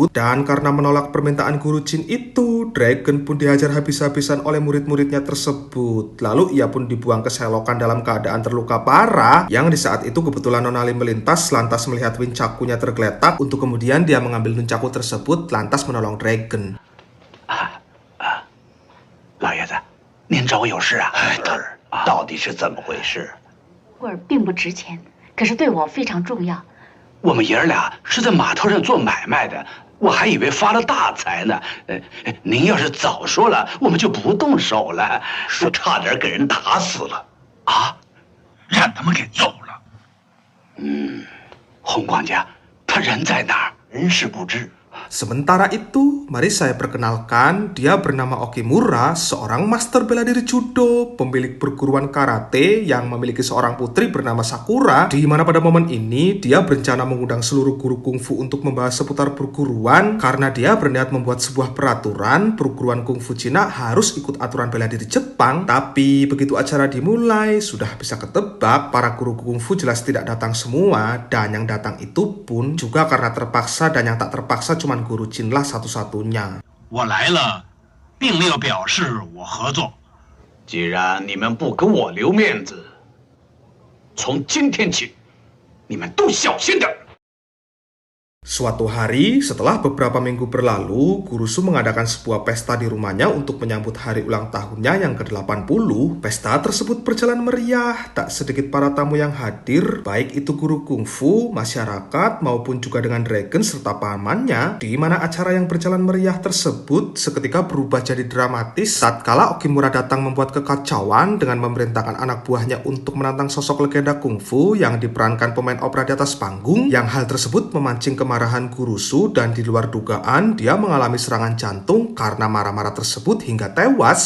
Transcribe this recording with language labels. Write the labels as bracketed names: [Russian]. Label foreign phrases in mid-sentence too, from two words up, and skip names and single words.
[Indonesian] Dan karena menolak permintaan Guru Jin itu, Dragon pun dihajar habis-habisan oleh murid-muridnya tersebut. Lalu ia pun dibuang ke selokan dalam keadaan terluka parah, yang di saat itu kebetulan Nonali melintas lantas melihat wincakunya tergeletak untuk kemudian dia mengambil nuncaku tersebut lantas menolong Dragon. [Chinese] 老爷子，您找我有事啊？头儿。到底是怎么回事？棍儿并不值钱，可是对我非常重要。我们爷儿俩是在码头上做买卖的，我还以为发了大财呢。您要是早说了，我们就不动手了。说差点给人打死了啊！让他们给揍了。洪管家，他人在哪儿？人事不知。 [Indonesian] Sementara itu, mari saya perkenalkan, dia bernama Okimura, seorang master bela diri judo, pemilik perguruan karate yang memiliki seorang putri bernama Sakura, di mana pada momen ini dia berencana mengundang seluruh guru kungfu untuk membahas seputar perguruan karena dia berniat membuat sebuah peraturan perguruan kungfu Cina harus ikut aturan bela diri Jepang. Tapi begitu acara dimulai, sudah bisa ketebak para guru kungfu jelas tidak datang semua, dan yang datang itu pun juga karena terpaksa, dan yang tak terpaksa cuma Guru Jin lah satu-satunya. [Chinese] 我来了，并没有表示我合作。既然你们不给我留面子，从今天起，你们都小心点。 [Indonesian] Suatu hari, setelah beberapa minggu berlalu, Kurusu mengadakan sebuah pesta di rumahnya untuk menyambut hari ulang tahunnya yang ke-80. Pesta tersebut berjalan meriah, tak sedikit para tamu yang hadir, baik itu guru kungfu, masyarakat, maupun juga dengan dragon serta pamannya, di mana acara yang berjalan meriah tersebut seketika berubah jadi dramatis tatkala Okimura datang membuat kekacauan dengan memerintahkan anak buahnya untuk menantang sosok legenda kungfu yang diperankan pemain opera di atas panggung, yang hal tersebut memancing kemarahan Kurusu dan di luar dugaan dia mengalami serangan jantung karena marah-marah tersebut hingga tewas.